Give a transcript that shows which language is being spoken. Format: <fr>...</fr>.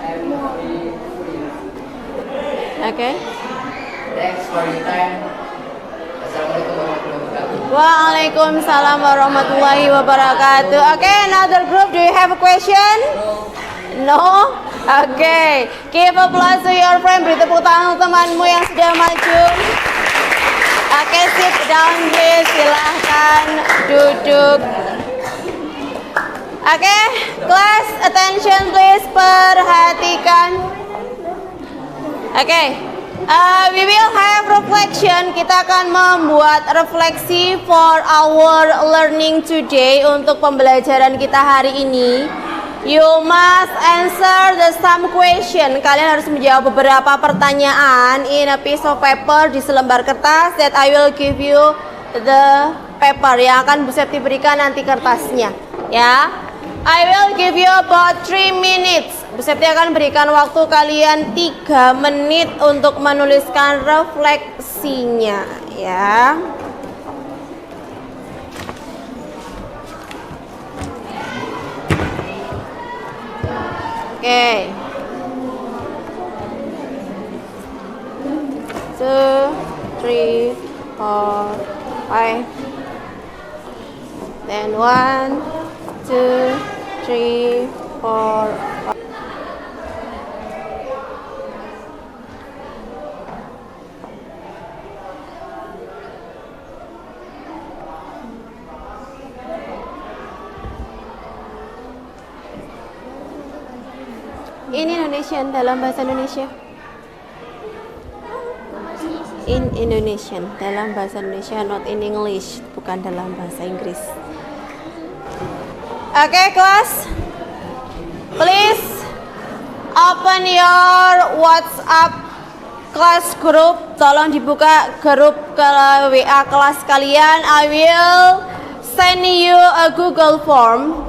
<en>Okay. Thanks for your time. Assalamualaikum warahmatullahi wabarakatuh. Waalaikumsalam warahmatullahi wabarakatuh. Okay, another group. Do you have a question? No? Okay. Give applause to your friend.</en> <id>Beri tepuk tangan untuk temanmu yang sudah maju.</id> <en>Okay, sit down please. Silahkan duduk. Okay, class attention please. Perhatikan. Okay. We will have reflection.</en> <id>Kita akan membuat refleksi for our learning today.</id> <en>Untuk pembelajaran kita hari ini, you must answer the some question.</en> <id>Kalian harus menjawab beberapa pertanyaan in a piece of paper, di selembar kertas that I will give you the paper, yang akan Bu Septi berikan nanti kertasnya.</id> <en>Ya, I will give you about 3 minutes.</en> <id>Bu Septi akan berikan waktu kalian 3 menit untuk menuliskan refleksinya, ya. Oke. 2, 3, 4, 5.</id> <en>Then 1, 2, 3, 4, 5.</en> <id>in Indonesian, dalam bahasa Indonesia. In Indonesian, dalam bahasa Indonesia, not in English, bukan dalam bahasa Inggris. Oke, kelas.</id> <en>Please open your WhatsApp class group.</en> <id>Tolong dibuka grup WA kelas kalian.</id> <en>I will send you a Google form.</en>